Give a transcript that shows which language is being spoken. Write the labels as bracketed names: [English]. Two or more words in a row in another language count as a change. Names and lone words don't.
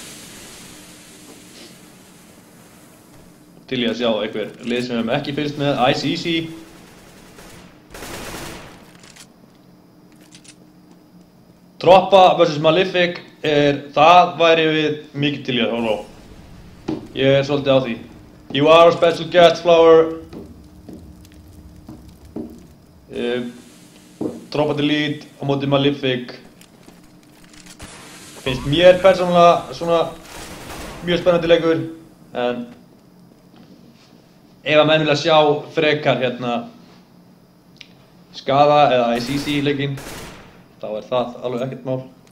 [Icelandic] Til í að sjá einhver lið sem við hefum ekki fylgst með, Ice Easy. Troppa vs Malefic, það væri við mikið til í að horfa á. Ég er svolítið á því. [English] You are a special guest, Flower. [Icelandic] Troppa Delete á móti Malefic. Finnst mér persónulega svona mjög spennandi leikur, en ef að menn vilja sjá frekar hérna Skaða eða ICC leikinn, þá er það alveg ekkert mál.